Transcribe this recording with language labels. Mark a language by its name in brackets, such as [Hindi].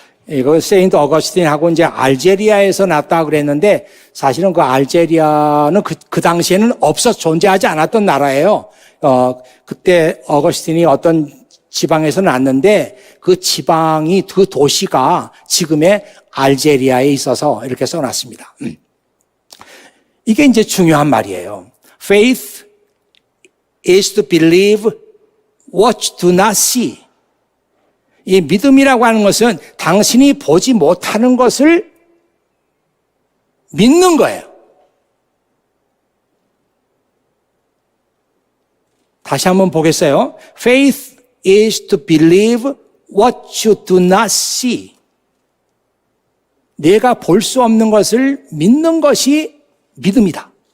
[Korean] 이거 세인트 어거스틴하고 이제 알제리아에서 났다 그랬는데 사실은 그 알제리아는 그 당시에는 존재하지 않았던 나라예요. 그때 어거스틴이 어떤 지방에서 났는데 그 지방이 그 도시가 지금의 알제리아에 있어서 이렇게 써놨습니다. 이게 이제 중요한 말이에요. [English] Faith is to believe what do not see. [Korean] 이 믿음이라고 하는 것은 당신이 보지 못하는 것을 믿는 거예요. 다시 한번 보겠어요. [English] Faith is to believe what you do not see. [Korean] 내가 볼 수 없는 것을 믿는 것이 믿음이다.